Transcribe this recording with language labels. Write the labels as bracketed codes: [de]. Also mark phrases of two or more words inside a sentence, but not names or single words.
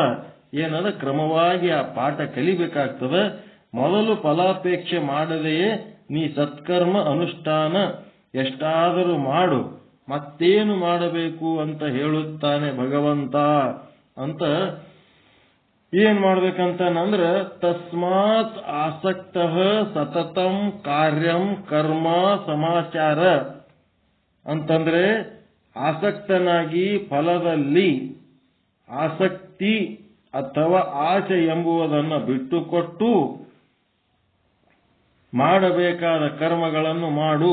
[kn] ಏನದ? ಕ್ರಮವಾಗಿ ಆ ಪಾಠ ಕಲಿಬೇಕಾಗ್ತದೆ. ಮೊದಲು ಫಲಾಪೇಕ್ಷೆ ಮಾಡದೆಯೇ ನೀ ಸತ್ಕರ್ಮ ಅನುಷ್ಠಾನ ಎಷ್ಟಾದರೂ ಮಾಡು, ಮತ್ತೇನು ಮಾಡಬೇಕು ಅಂತ ಹೇಳುತ್ತಾನೆ ಭಗವಂತ. ಅಂತ ಏನ್ ಮಾಡ್ಬೇಕಂತಂದ್ರೆ, [sa] ತಸ್ಮಾತ್ ಆಸಕ್ತ ಸತತಂ ಕಾರ್ಯಂ ಕರ್ಮ ಸಮಾಚಾರ [kn] ಅಂತಂದ್ರೆ, ಆಸಕ್ತನಾಗಿ ಫಲದಲ್ಲಿ ಆಸಕ್ತಿ ಅಥವಾ ಆಸೆ ಎಂಬುವುದನ್ನು ಬಿಟ್ಟುಕೊಟ್ಟು ಮಾಡಬೇಕಾದ ಕರ್ಮಗಳನ್ನು ಮಾಡು.